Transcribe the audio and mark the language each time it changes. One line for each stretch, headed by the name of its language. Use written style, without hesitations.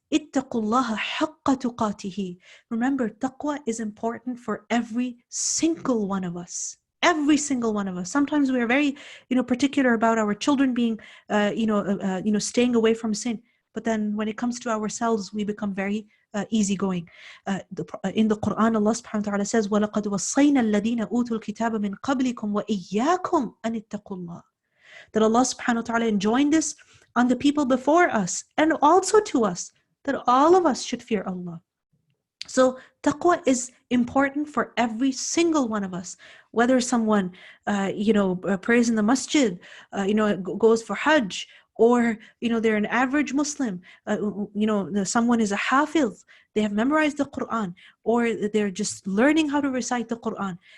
Arabic: Ittaqullaha haqqa tuqatihi.
English: Remember, taqwa is important for every single one of us. Every single one of us. Sometimes we are very, particular about our children being, staying away from sin. But then when it comes to ourselves, we become very easygoing. In the Quran, Allah subhanahu wa ta'ala says,
Arabic: وَلَقَدْ وَصَّيْنَا الَّذِينَ أُوتُوا الْكِتَابَ مِنْ قَبْلِكُمْ وَإِيَّاكُمْ أَنِ اتَّقُوا اللَّهِ.
English: That Allah subhanahu wa ta'ala enjoined this on the people before us and also to us, that all of us should fear Allah. So taqwa is important for every single one of us, whether someone, prays in the masjid, goes for Hajj, or, they're an average Muslim, someone is a hafiz, they have memorized the Quran, or they're just learning how to recite the Quran.